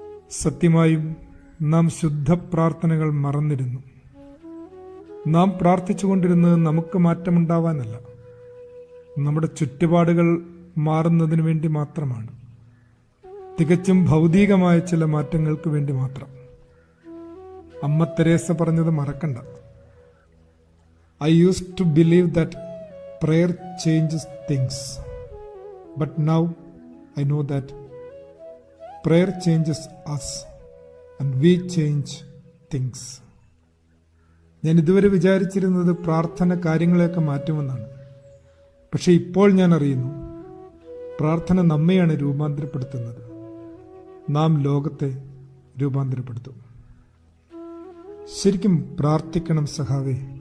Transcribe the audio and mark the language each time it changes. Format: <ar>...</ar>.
<ml>സത്യമായും നാം ശുദ്ധ പ്രാർത്ഥനകൾ മറന്നിരുന്നു. നാം പ്രാർത്ഥിച്ചുകൊണ്ടിരുന്നത് നമുക്ക് മാറ്റമുണ്ടാവാനല്ല, നമ്മുടെ ചുറ്റുപാടുകൾ മാറുന്നതിന് വേണ്ടി മാത്രമാണ്. തികച്ചും ഭൗതികമായ ചില മാറ്റങ്ങൾക്ക് വേണ്ടി മാത്രം. അമ്മ തെരേസ പറഞ്ഞത് മറക്കണ്ട.</ml> <en>I used to believe that prayer changes things, but now I know that prayer changes us and we change things.</en> <ml>ഞാൻ ഇതുവരെ വിചാരിച്ചിരുന്നത് പ്രാർത്ഥന കാര്യങ്ങളെയൊക്കെ മാറ്റുമെന്നാണ്. പക്ഷെ ഇപ്പോൾ ഞാൻ അറിയുന്നു, പ്രാർത്ഥന നമ്മെയാണ് രൂപാന്തരപ്പെടുത്തുന്നത്. നാം ലോകത്തെ രൂപാന്തരപ്പെടുത്തും. ശരിക്കും പ്രാർത്ഥിക്കണം സഖാവേ.</ml>